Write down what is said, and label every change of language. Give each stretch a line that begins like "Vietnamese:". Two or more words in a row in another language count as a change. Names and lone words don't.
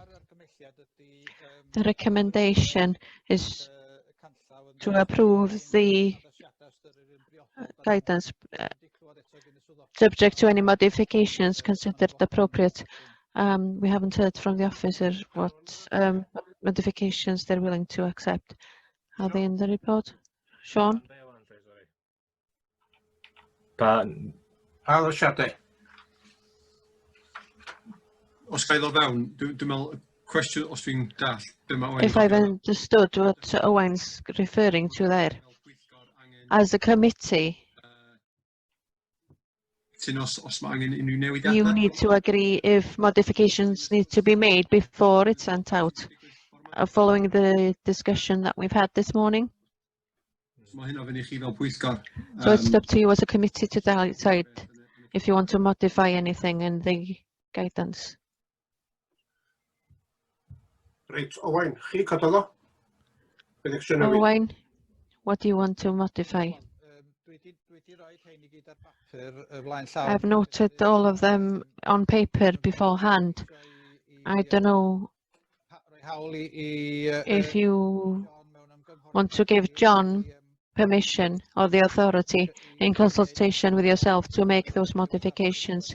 English: The recommendation is to approve the guidance subject to any modifications considered appropriate. We haven't heard from the officer what modifications they're willing to accept. Are they in the report? Sean?
Welsh: Os ga I ddod fewn, dwi'n meddwl, cwestiwn os dwi'n dall,
English: If I've understood what Owen's referring to there, as a committee, you need to agree if modifications need to be made before it's sent out, following the discussion that we've had this morning. So it's up to you as a committee to decide if you want to modify anything in the guidance. Right,
Welsh: Owen, chi cadw?
English: Owen, what do you want to modify? I've noted all of them on paper beforehand. I don't know if you want to give John permission or the authority in consultation with yourself to make those modifications.